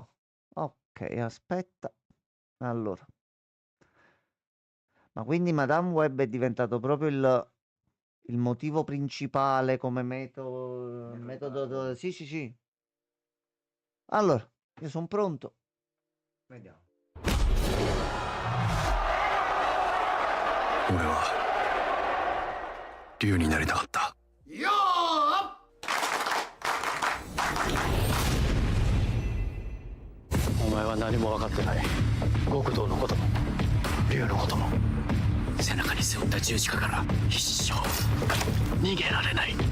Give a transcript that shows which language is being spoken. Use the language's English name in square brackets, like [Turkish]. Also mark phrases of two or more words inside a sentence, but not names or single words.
[Italian] Ok, aspetta. Allora. Ma quindi Madame Web è diventato proprio il motivo principale come metodo. Sì. Allora, io sono pronto. Vediamo. [Japanese] 俺は竜になりたかった。よーお前は何も分かってない。極道のことも竜のことも。背中に背負った十字架から一生逃げられない。